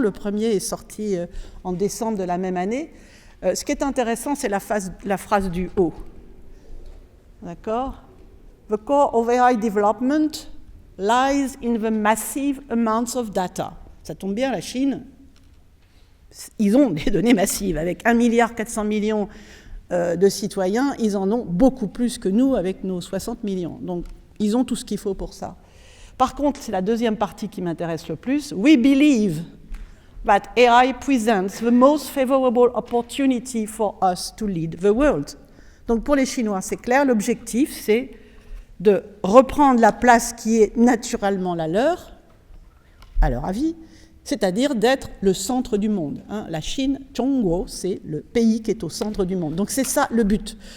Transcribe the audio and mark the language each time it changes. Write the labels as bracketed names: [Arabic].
[French] Le premier est sorti en décembre de la même année. Ce qui est intéressant, c'est la phrase du haut. D'accord? [English] The core of AI development lies in the massive amounts of data. [French] Ça tombe bien, la Chine, ils ont des données massives. Avec 1,4 milliard de citoyens, ils en ont beaucoup plus que nous avec nos 60 millions. Donc, ils ont tout ce qu'il faut pour ça. Par contre, c'est la deuxième partie qui m'intéresse le plus. [English] We believe that AI presents the most favorable opportunity for us to lead the world. [French] Donc pour les Chinois, c'est clair, l'objectif, c'est de reprendre la place qui est naturellement la leur, à leur avis, c'est-à-dire d'être le centre du monde. La Chine, Zhongguo, c'est le pays qui est au centre du monde. Donc c'est ça le but.